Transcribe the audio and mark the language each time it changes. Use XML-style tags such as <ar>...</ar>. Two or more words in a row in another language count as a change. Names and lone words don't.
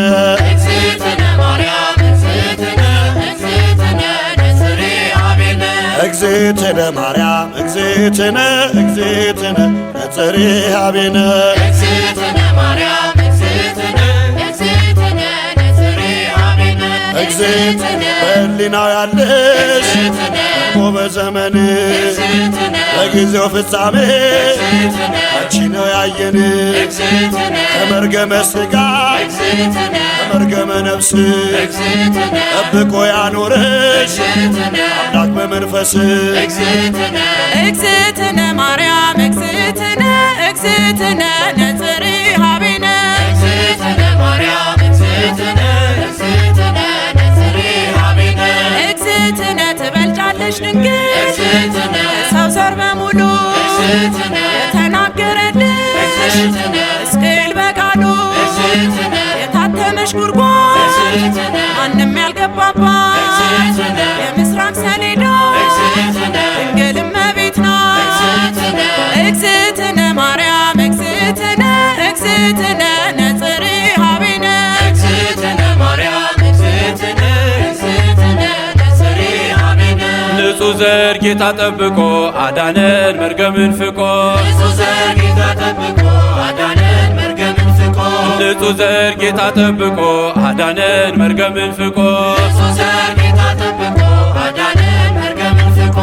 <gez>እግዝእትነ ማርያም እግዝእትነ ነጽሬሃ ቤነ እግዝእትነ ማርያም እግዝእትነ ነጽሬሃ ቤነ እግዝእትነ ማርያም እግዝእትነ ነጽሬሃ ቤነ</gez> <am>እግዝእትነ በሕሊናው ያለሽ እኮ በዘመንሽ በጊዜው ፍጻሜ አንቺ ነው ያየን ከመርገመ ሥጋ ከመርገመ ነፍስ ጠብቆ ያኖረሽ አምላክ በመንፈስ</am> <gez>እግዝእትነ ማርያም እግዝእትነ ነጽሬሃ ቤነ እግዝእትነ ማርያም እግዝእትነ ነጽሬሃ ቤነ</gez> <am>እግዝእትነ ትበልጫለሽ ድንግል ሰው ዘር በሙሉ የተናገረልሽ ሕዝቅኤል በቃሉ የታተመሽ ጉድጓድ ማንም ያልገባባት የምስራቅ ሰሌዳ ድንግል እመቤት ናት።</am> <gez>እግዝእትነ ማርያም እግዝእትነ ነጽሬሃ ቤነ እግዝእትነ ማርያም እግዝእትነ</gez> <am>ንጹሕ ዘር ጌታ ጠብቆ አዳነን መርገምን ፍቆ ንጹሕ ዘር ጌታ ጠብቆ አዳነን መርገምን ፍቆ ንጹሕ ዘር ጌታ ጠብቆ አዳነን መርገምን ፍቆ ንጹሕ ዘር ጌታ ጠብቆ አዳነን መርገምን ፍቆ</am>